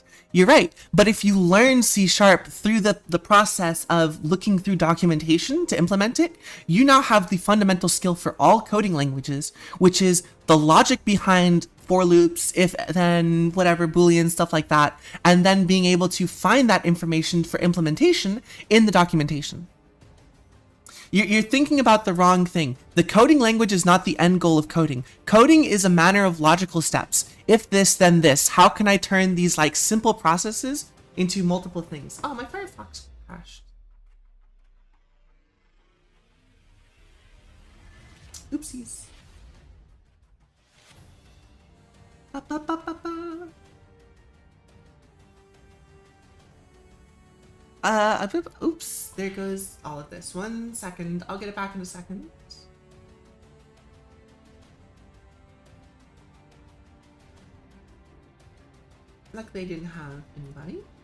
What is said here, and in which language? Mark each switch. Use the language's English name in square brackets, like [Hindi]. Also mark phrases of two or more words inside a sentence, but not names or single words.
[English] You're right, but if you learn C# through the process of looking through documentation to implement it, you now have the fundamental skill for all coding languages, which is the logic behind for loops, if, then, whatever, Boolean, stuff like that, and then being able to find that information for implementation in the documentation. You're thinking about the wrong thing. The coding language is not the end goal of coding. Coding is a manner of logical steps. If this, then this. How can I turn these like simple processes into multiple things? Oh, my Firefox crashed. Oopsies. Ba, ba, ba, ba, ba. Oops, there goes all of this. 1 second. I'll get it back in a second. Luckily, I didn't have anybody.